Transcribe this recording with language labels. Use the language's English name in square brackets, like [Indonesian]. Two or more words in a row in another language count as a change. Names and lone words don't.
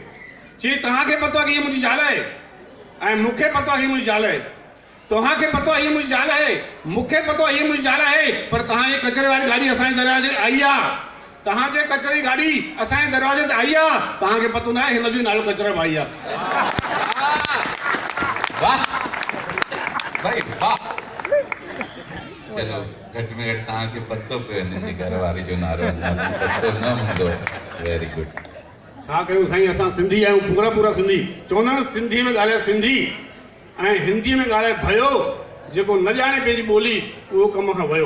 [Sindhi] चई तव्हांखे पतो आहे कि हीअ मुंहिंजी ज़ाल आहे ऐं मूंखे पतो आहे हीअ मुंहिंजी ज़ाल आहे, तव्हांखे पतो आहे हीअ मुंहिंजी ज़ाल आहे, मूंखे पतो आहे हीअ मुंहिंजी ज़ाल आहे, पर तव्हांजे कचिरे वारी गाॾी असांजे दरवाजे आई आहे, तव्हांजे कचिरे गाॾी असांजे दरवाजे ते आई आहे, तव्हांखे पतो न आहे हिन जो नालो कचरा भाई आहे। वाह भाई वाह। चलो घटि में घटि तव्हांखे पतो पियो हिनजी घरवारी जो नालो पतो न हूंदो। [English] Very good. [Sindhi] छा कयूं साईं, असां सिंधी आहियूं, पूरा सिंधी। चवंदा आहिनि सिंधी में ॻाल्हाए सिंधी ऐं हिंदी में ॻाल्हाए भयो, जेको न ॼाणे पंहिंजी ॿोली उहो कम खां वियो।